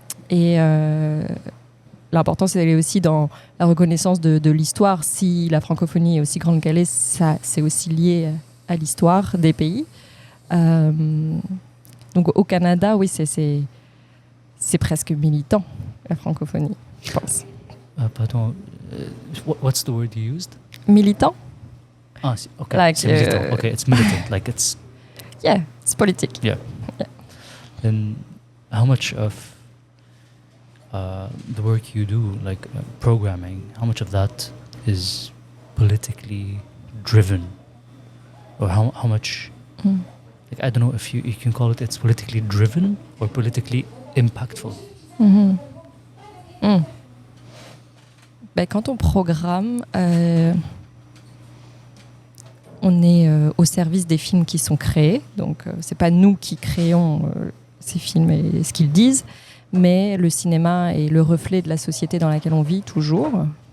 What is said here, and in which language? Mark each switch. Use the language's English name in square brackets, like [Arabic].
[French] Et l'important, c'est d'aller aussi dans la reconnaissance de l'histoire. Si la francophonie est aussi grande qu'elle est, c'est aussi lié à l'histoire des pays. Donc au Canada, oui, c'est presque militant, la francophonie, je pense. [English] pardon, what's the word you used? Militant? Okay. Like, [French] c'est militant. [English] Okay, it's militant. Like it's. Yeah, it's politique. Yeah. Then, how much of the work you do, like programming, how much of that is politically driven, or how much? Like, I don't know if you can call it's politically driven or politically impactful. [French] Ben, quand on programme, on est au service des films qui sont créés. Donc, c'est pas nous qui créons ces films et ce qu'ils disent, mais le cinéma est le reflet de la société dans laquelle on vit toujours.